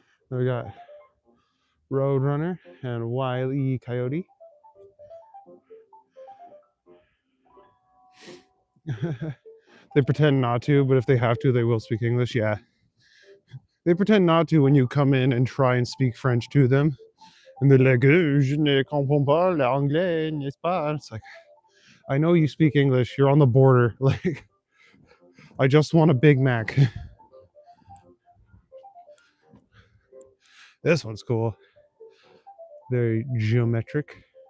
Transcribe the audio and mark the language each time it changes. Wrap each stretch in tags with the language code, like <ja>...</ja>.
<en>Then we got Roadrunner and Wile E. Coyote. They pretend not to, but if they have to, they will speak English. Yeah. They pretend not to when you come in and try and speak French to them. And they're like,</en> <fr>je ne comprends pas l'anglais, n'est-ce pas?</fr> <en>It's like, I know you speak English. You're on the border. Like, I just want a Big Mac. This one's cool. Very geometric.</en>